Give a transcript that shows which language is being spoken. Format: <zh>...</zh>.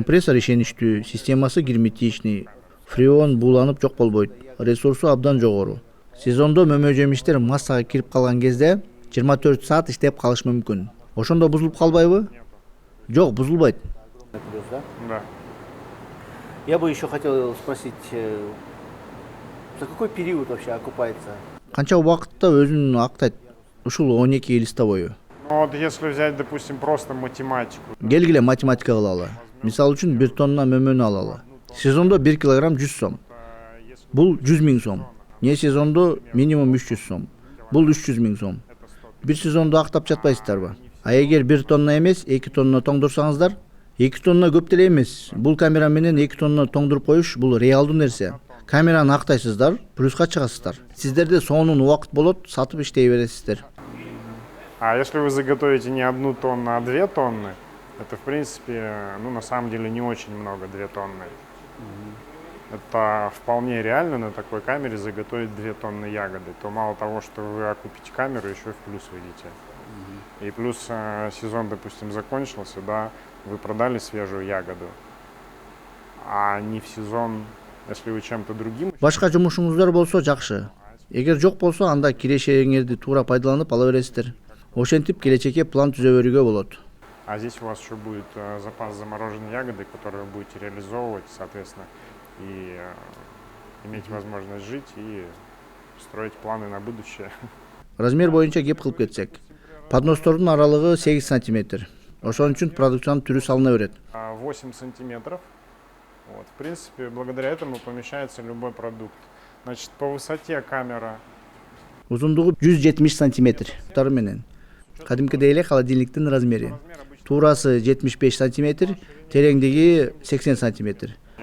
<ky>Компрессор ишеничтүү, системасы герметичный. Фреон бууланып жок болбойт. Ресурсу абдан жогору. Сезондо мөмө жемиштер массага кирип калган кезде 24 саат иштеп калыш мүмкүн. Ошондо бузулуп калбайбы? Жок, бузулбайт.</ky> <ru>Плюс, да? Да. Я бы еще хотел спросить, за какой период вообще окупается?</ru> <ky>Канча убакытта өзүн актайт ушул 12 листа бою.</ky> <ru>Ну вот если взять, допустим, просто математику.</ru> <ky>Келгиле математика кылалы. Мисалы үчүн 1 тонна мөмөнү алалы. Сезондо 1 килограмм 100 сом. Бул 100 000 сом. Не сезондо минимум 300 сом. Бул 300 000 сом. Бир сезондо актап жатпайсыздарбы? А эгер 1 тонна эмес, 2 тонна тоңдурсаңыздар, 2 тонна көп деле эмес. Бул камера менен 2 тонна тоңдуруп коюш бул реалдуу нерсе. Камераны актайсыздар, плюска чыгасыздар. Сиздерде сонун убакыт болот, сатып иштей бересиздер.</ky> <ru>А если вы заготовите не 1 тонну, а 2 тонны, это в принципе, ну на самом деле не очень много 2 тонны. Это вполне реально на такой камере заготовить 2 тонны ягоды. То мало того, что вы окупите камеру, еще и в плюс выйдете. И плюс сезон, допустим, закончился, да, вы продали свежую ягоду, а не в сезон, если вы чем-то другим.</ru> <ky>Башка жумушуңуздар болсо жакшы. Эгер жок болсо, анда кирешеңерди туура пайдаланып ала бересиздер. Ошентип келечекке план түзө берүүгө болот.</ky> <ru>А здесь у вас еще будет запас замороженной ягоды, который вы будете реализовывать, соответственно, и иметь возможность жить и строить планы на будущее.</ru> <ky>Размер боюнча кеп кылып кетсек, подностордун аралыгы 8 сантиметр. Ошон үчүн продукциянын түрү салына берет.</ky> <ru>8 сантиметров. Вот, в принципе, благодаря этому помещается любой продукт. Значит, по высоте камера</ru> <ky>Узундугу 170 сантиметр. Тары менен. Кадимкидей эле холодильниктин размери. Туурасы 75 сантиметр, тереңдиги 80 сантиметр.</ky>